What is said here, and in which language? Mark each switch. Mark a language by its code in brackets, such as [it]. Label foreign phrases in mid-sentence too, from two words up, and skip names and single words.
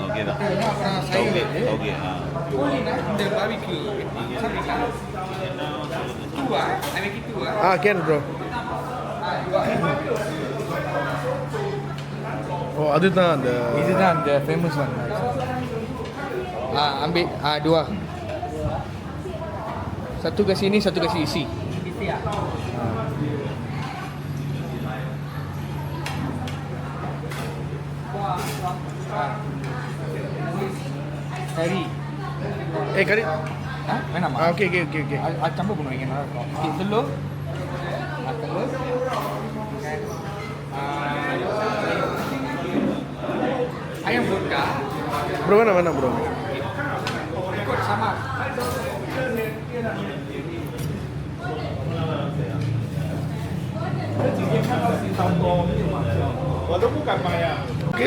[ta] ஓகே தான் ஓகே ஓகே இந்த பாபிக்யூ [en] Can bro. [ta] Oh அதுதான் அந்த இதுதான் அந்த [en] famous one. [ms] Ambil 2. Satu kasi ini, satu kasi isi. Kari. kari. [ta] வேணாமா? [en] Okay. [ta] அது சம்பா பண்ணுவீங்க நல்லா இருக்கும். [ms] telur. Telur. Ayam vodka. [ta] Bro வேணாம் bro. [ms] Ikut sama. [en] Okay.